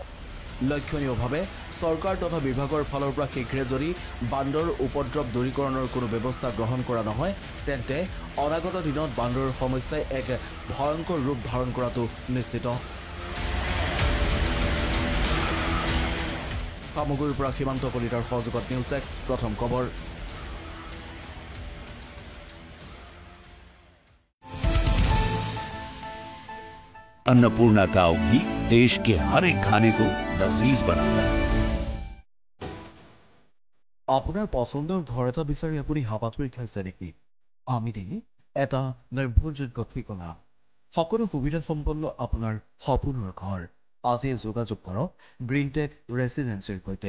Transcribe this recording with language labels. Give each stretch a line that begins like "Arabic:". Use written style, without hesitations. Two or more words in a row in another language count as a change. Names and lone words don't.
Assamese: লক্ষণীয়ভাৱে চৰকাৰ তথা বিভাগৰ ফালৰ পৰা শীঘ্ৰে যদি বান্দৰৰ উপদ্ৰৱ দূৰীকৰণৰ কোনো ব্যৱস্থা গ্ৰহণ কৰা নহয় তেন্তে অনাগত দিনত বান্দৰৰ সমস্যাই এক ভয়ংকৰ ৰূপ ধাৰণ কৰাটো নিশ্চিত। চামগুৰিৰ পৰা সীমান্ত কলিতাৰ সহযোগত নিউজ এক্স প্ৰথম খবৰ।
Hindi: अन्नपूर्णा काव घी देश के हर एक खाने को लजीज बनाता है।
Assamese: আপোনাৰ পছন্দৰ ঘৰ এটা বিচাৰি আপুনি হাবাথুৰি খাইছে নেকি? আমি এটা নিৰ্ভৰযোগ্য ঠিকনা, সকলো সুবিধা সম্পন্ন আপোনাৰ সপোনৰ ঘৰ। আজি যোগাযোগ কৰক গ্ৰীণটেক ৰেচিডেন্সিৰ সৈতে।